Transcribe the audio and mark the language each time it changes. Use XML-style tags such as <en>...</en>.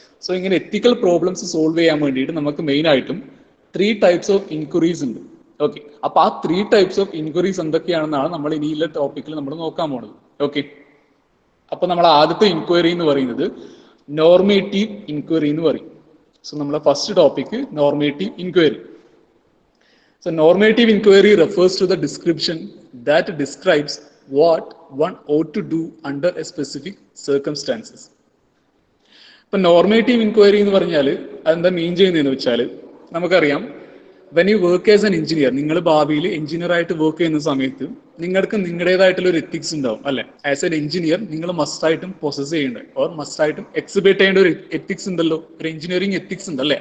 <ml>So ഇങ്ങനെ എത്തിക്കൽ problems solve ചെയ്യാൻ വേണ്ടിയിട്ട് നമുക്ക് മെയിൻ ആയിട്ടും 3 ടൈപ്സ് ഓഫ് ഇൻക്വയറീസ് ഉണ്ട്. ഓക്കെ, അപ്പൊ ആ 3 ടൈപ്സ് ഓഫ് ഇൻക്വയറീസ് എന്തൊക്കെയാണെന്നാണ് നമ്മൾ ഇനിയുള്ള ടോപ്പിക്കിൽ നമ്മൾ നോക്കാൻ പോകുന്നത്. ഓക്കെ, അപ്പൊ നമ്മൾ ആദ്യത്തെ ഇൻക്വയറി എന്ന് പറയുന്നത് നോർമേറ്റീവ് ഇൻക്വയറി എന്ന് പറയും. സോ നമ്മളെ first topic normative inquiry.</ml> <en>So normative inquiry refers to the description that describes what one ought to do under a specific circumstances.</en> <ml>ഇപ്പൊ നോർമേറ്റീവ് ഇൻക്വയറി എന്ന് പറഞ്ഞാൽ അതെന്താ മീൻ ചെയ്യുന്നതെന്ന് വെച്ചാൽ, നമുക്കറിയാം,</ml> <en>when you work as an engineer,</en> <ml>നിങ്ങൾ ഭാവിയിൽ എഞ്ചിനീയർ ആയിട്ട് വർക്ക് ചെയ്യുന്ന സമയത്ത് നിങ്ങൾക്ക് നിങ്ങളുടേതായിട്ടുള്ള ഒരു എത്തിക്സ് ഉണ്ടാവും അല്ലെ? ആസ് എൻ എഞ്ചിനീയർ നിങ്ങൾ മസ്റ്റായിട്ടും പൊസസ് ചെയ്യേണ്ട ഓർ മസ്റ്റായിട്ടും എക്സിബിറ്റ് ചെയ്യേണ്ട ഒരു എത്തിക്സ് ഉണ്ടല്ലോ, ഒരു എഞ്ചിനീയറിംഗ് എത്തിക്സ് ഉണ്ട് അല്ലെ?</ml>